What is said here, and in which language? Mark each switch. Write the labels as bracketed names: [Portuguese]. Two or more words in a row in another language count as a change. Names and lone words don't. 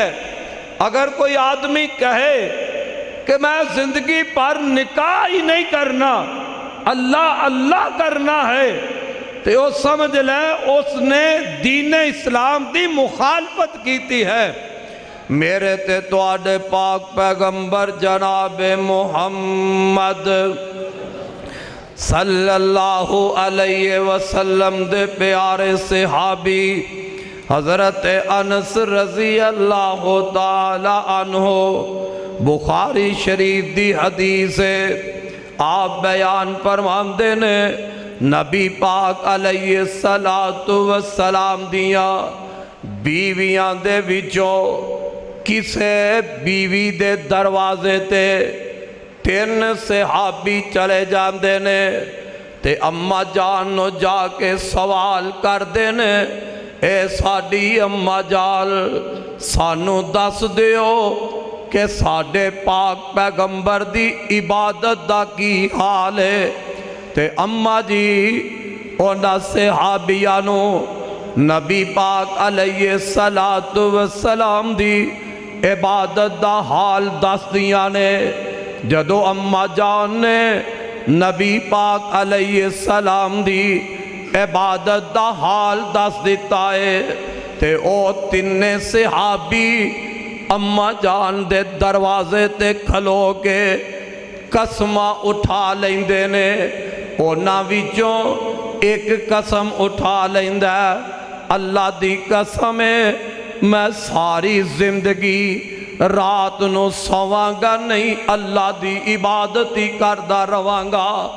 [Urdu] اگر کوئی آدمی کہے کہ میں زندگی پر نکاح ہی نہیں کرنا، اللہ اللہ کرنا ہے، تو وہ سمجھ لے اس نے دین اسلام دی مخالفت کیتی ہے۔ [Punjabi] میرے تے تواڈے پاک پیغمبر جناب محمد [Arabic] صلی اللہ علیہ وسلم [Punjabi] دے پیارے صحابی حضرت انس [Arabic] رضی اللہ تعالی عنہ، [Punjabi] بخاری شریف دی حدیث ہے، آپ بیان فرماندے نے نبی پاک [Arabic] علیہ السلام [Punjabi] دیاں بیویاں دے وچوں کسے بیوی دے دروازے تے 3 صحابی چلے جاندے نے تے اماں جان نو جا کے سوال کر دے نے، اے ساڈی اماں جان سانو دس دیو کہ ساڈے پاک پیغمبر دی عبادت دا کی حال ہے۔ تے اماں جی انہاں صحابیانو نبی پاک [Arabic] علیہ السلام [Punjabi] دی عبادت دا حال دس دیاں نے۔ جدو اماں جان نے نبی پاک [Arabic] علیہ السلام [Punjabi] دی عبادت دا حال دس دیتا ہے تے او 3 صحابی اماں جان دے دروازے تے کھلو کے قسمہ اٹھا لیندے نے۔ اونا وچوں ایک قسم اٹھا لیندہ ہے، اللہ دی قسم ہے میں ساری زندگی رات نو سواں گا نہیں، اللہ دی عبادت ہی کردہ رواں گا۔